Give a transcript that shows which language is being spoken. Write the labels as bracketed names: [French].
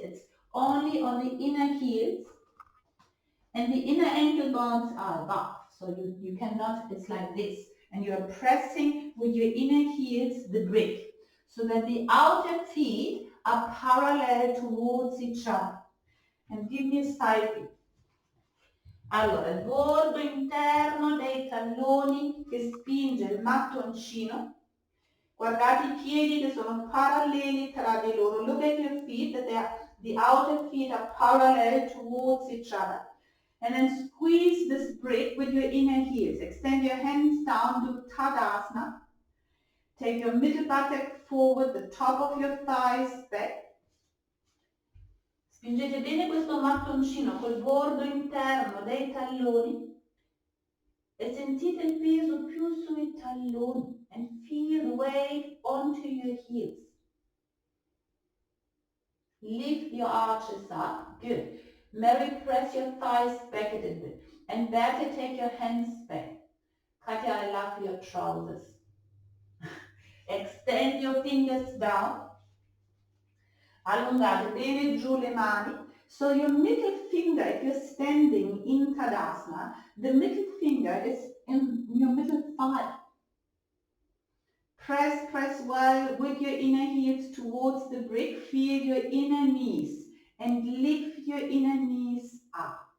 [English] It's only on the inner heels, and the inner ankle bones are above. So you cannot. It's like this, and you are pressing with your inner heels the brick, so that the outer feet are parallel towards each other. And give me a side view. [Italian] Allora, il bordo interno dei talloni che spinge il mattoncino. Guardate i piedi che sono paralleli tra di loro. [English] Look at your feet, that the outer feet are parallel towards each other. And then squeeze this brick with your inner heels. Extend your hands down, do Tadasana. Take your middle buttock forward, the top of your thighs back. [Italian] Spingete bene questo mattoncino col bordo interno dei talloni e sentite il peso più sui talloni [English] and feel the weight onto your heels. Lift your arches up. Good. Mary, press your thighs back a little bit. And Berta, take your hands back. Katja, I love your trousers. Extend your fingers down. [Italian] Allungate bene giù le mani. [English] So your middle finger, if you're standing in Tadasana, the middle finger is in your middle thigh. Press well with your inner heels towards the brick. Feel your inner knees and lift your inner knees up.